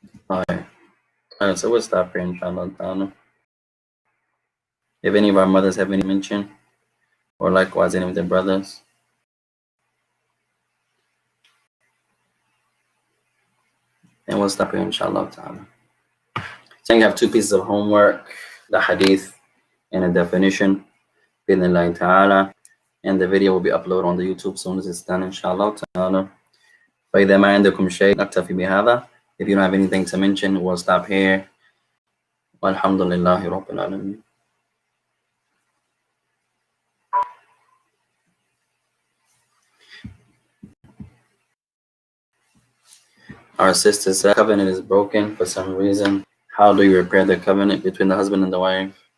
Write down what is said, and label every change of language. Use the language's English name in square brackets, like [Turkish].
[English] Alright, so we'll stop here, inshallah. If any of our mothers have any mention, or likewise any of their brothers, and we'll stop here, inshallah ta'ala. So you have two pieces of homework, the hadith and a definition, bi'idhnillahi ta'ala, and the video will be uploaded on the YouTube as soon as it's done, inshallah ta'ala. [Arabic] فإذا ما عندكم شيء نكتفي بهذا. [English] If you don't have anything to mention, we'll stop here. Walhamdulillahi Rabbil Alameen. Our sister said, covenant is broken for some reason. How do you repair the covenant between the husband and the wife?